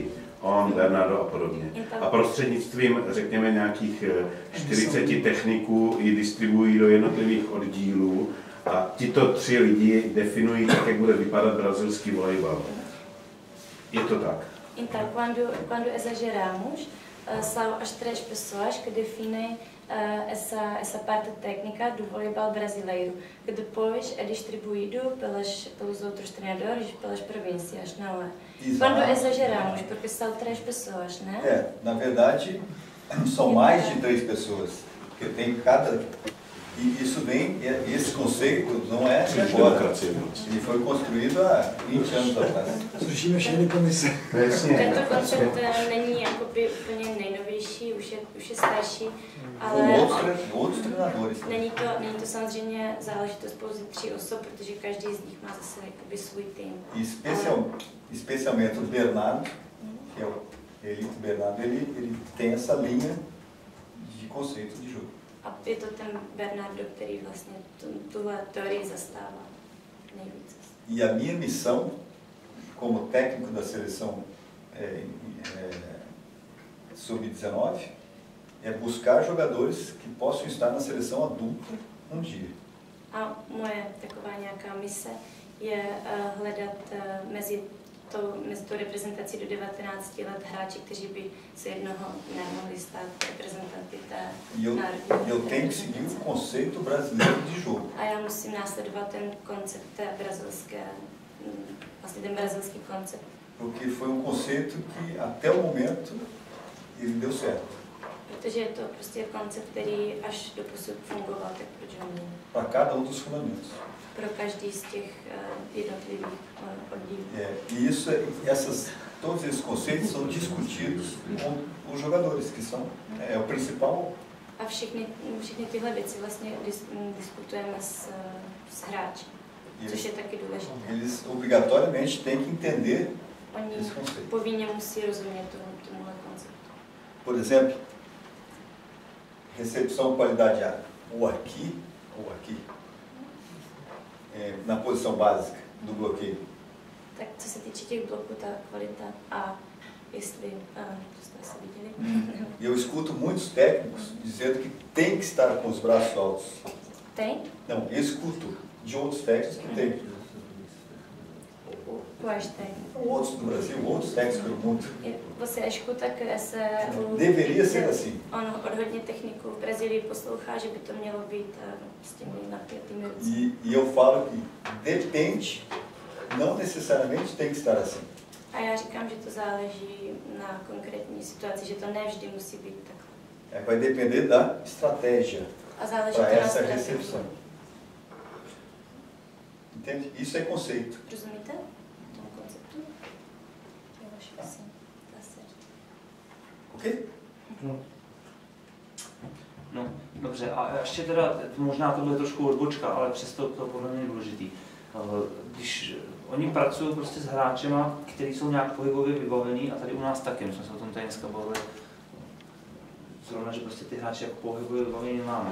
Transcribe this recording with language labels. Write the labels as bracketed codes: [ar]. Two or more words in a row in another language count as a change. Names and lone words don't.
[cs] On, Bernardo a podobně. A prostřednictvím, řekněme, nějakých 40 techniků ji distribuují do jednotlivých oddílů a tito 3 lidi definují, tak, jak bude vypadat brazilský volejbal. Je to tak? [pt] Então, quando exageramos, são as 3 pessoas que definem essa parte técnica do voleibol brasileiro, que depois é distribuído pelos outros treinadores, pelas províncias, não é? Exato. Quando exageramos, porque são 3 pessoas, né? É, na verdade, são mais de 3 pessoas, porque tem cada... E isso vem, esse conceito não é de agora, ele foi construído há 20 anos atrás. [cs] Slyšíme všechny komise. Tento koncept není jakoby úplně nejnovější, už je starší, ale [pt] outros treinadores. [cs] Není to samozřejmě záležitost pouze 3 osob, protože každý z nich má zase jakoby svůj tým. [pt] Especialmente o Bernardo, que é o Elito Bernardo, ele tem essa linha de conceito de jogo. [cs] A je to ten Bernardo, který vlastně tuhle teorii zastává nejvíce. [pt] E a minha missão como técnico da seleção sub-19 é buscar jogadores que possam estar na seleção adulta um dia. [cs] A moje taková nějaká mise je hledat mezi tou reprezentací do 19 let hráči, kteří by se jednoho dne mohli stát reprezentanty té národní. [pt] Eu tenho que seguir o conceito brasileiro de jogo. [cs] A já musím následovat ten koncept té brazilské, vlastně ten brazilský koncept. [pt] Porque foi conceito que até o momento ele deu certo. [cs] Protože je to prostě koncept, který až do posud fungoval, tak proč ho měnit? [pt] Para cada dos fundamentos. [cs] Pro každý z těch jednotlivých oddílů. [pt] Todos esses conceitos são discutidos com os jogadores, que são o principal. [cs] A všechny tyhle věci vlastně diskutujeme s hráči, což je taky důležité. [pt] Eles obrigatoriamente têm que entender esse conceito. [cs] Oni povinně musí rozumět tomuhle konceptu. [pt] Por exemplo, recepção, qualidade A, ou aqui, na posição básica do bloqueio. [cs] Tak co se týče těch bloků, ta kvalita A, jestli, to jste asi viděli. [pt] Eu escuto muitos técnicos dizendo que tem que estar com os braços altos. Tem? Não, eu escuto de outros técnicos que tem. Quais técnicos? Outros do Brasil, outros técnicos pelo mundo. Você escuta que deveria ser assim. [cs] Ono od hodně techniků v Brazílii poslouchá, že by to mělo být s těmi napětými ruce. [pt] E eu falo que depende, não necessariamente tem que estar assim. [cs] A já říkám, že to záleží na konkrétní situaci, že to ne vždy musí být takhle. [pt] Vai depender da estratégia para essa recepção. Entende? Isso é conceito. [cs] Rozumíte tomu konceptu? Je vaše asi. Ok? No, dobře, a ještě teda, možná tohle je trošku odbočka, ale přesto to podle mě je důležitý. Když oni pracují prostě s hráčema, kteří jsou nějak pohybově vybavení, a tady u nás taky, my jsme se o tom tady dneska bavili, zrovna, že prostě ty hráči jako pohybově vybavení nemáme.